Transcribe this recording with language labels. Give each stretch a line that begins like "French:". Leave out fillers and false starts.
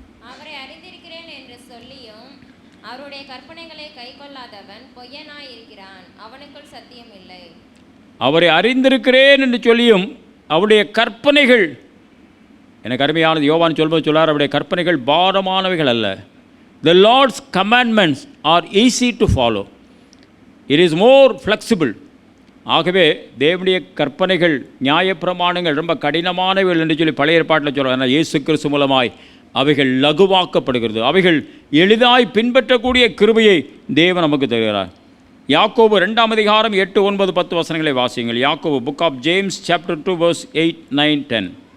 Tamil: அவரை அறிந்திருக்கிறேன் என்று சொல்லியும் அவருடைய கற்பனைகளை கைக்கொள்ளாதவன் பொய்யனாய் இருக்கிறான், அவனுக்குள் சத்தியம் இல்லை. அவரை அறிந்திருக்கிறேன் என்று சொல்லியும் அவருடைய கற்பனைகள், எனக்கு அருமையானது யோவான் சொல்வது சொல்லார், அவருடைய கற்பனைகள் பாரமானவைகள் அல்ல.
English: The Lord's commandments are easy to follow. It is more flexible.
Tamil: ஆகவே தேவனுடைய கற்பனைகள், நியாயப்பிரமாணங்கள் ரொம்ப கடினமானவைகள் என்று சொல்லி பழைய ஏற்பாட்டில் சொல்கிறார். ஆனால் இயேசு கிறிஸ்து மூலமாய் அவைகள் லகுவாக்கப்படுகிறது. அவைகள் எளிதாய் பின்பற்றக்கூடிய கிருபையை தேவன் நமக்கு தருகிறார். யாக்கோபு 2ஆம் அதிகாரம் 8, 9, 10 வசனங்களை வாசியுங்கள். யாக்கோபு,
English: Book of James, chapter 2, verse 8, 9, 10.